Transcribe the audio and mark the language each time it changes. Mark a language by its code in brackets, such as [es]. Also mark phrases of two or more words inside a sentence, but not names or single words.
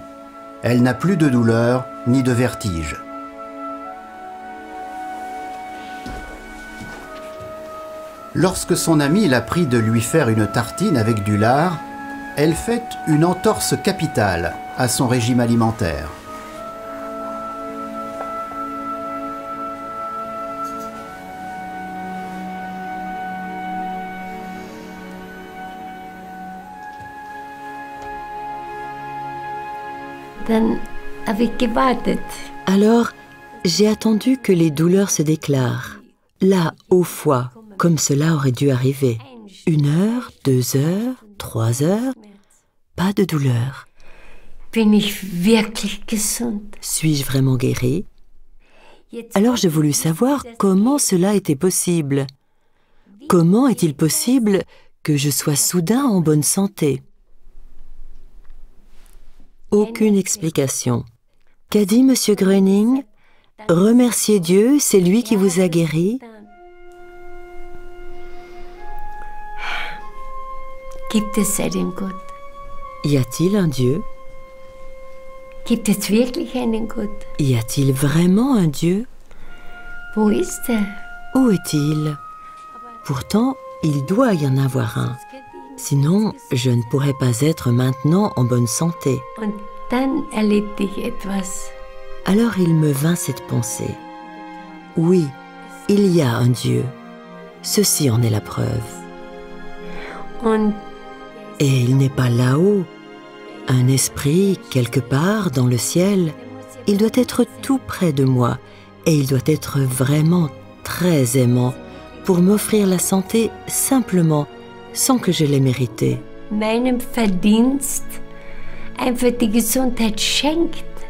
[fr] Elle n'a plus de douleur ni de vertige. Lorsque son ami la prie de lui faire une tartine avec du lard, elle fait une entorse capitale à son régime alimentaire. [de] Dann habe ich gewartet. [fr] Alors, j'ai attendu que les douleurs se déclarent. Là, au foie, comme cela aurait dû arriver. 1 heure, 2 heures, 3 heures, pas de douleur. [de] Bin ich wirklich gesund? [fr] Suis-je vraiment guérie? Alors j'ai voulu savoir comment cela était possible. Comment est-il possible que je sois soudain en bonne santé? Aucune explication. Qu'a dit M. Gröning? Remerciez Dieu, c'est lui qui vous a guéri. [de] Gibt es einen Gott? [fr] Y a-t-il un Dieu? [de] Gibt es wirklich einen Gott? [fr] Y a-t-il vraiment un Dieu? [de] Wo ist er? [fr] Où est-il? Pourtant, il doit y en avoir un. Sinon, je ne pourrais pas être maintenant en bonne santé. [de] Und dann erlebte ich etwas. [fr] Alors il me vint cette pensée. Oui, il y a un Dieu. Ceci en est la preuve. [de] Und [fr] Et il n'est pas là-haut. Un esprit, quelque part, dans le ciel. Il doit être tout près de moi. Et il doit être vraiment très aimant pour m'offrir la santé simplement, sans que je l'ai mérité. [de] meinem Verdienst einfach die Gesundheit schenkt.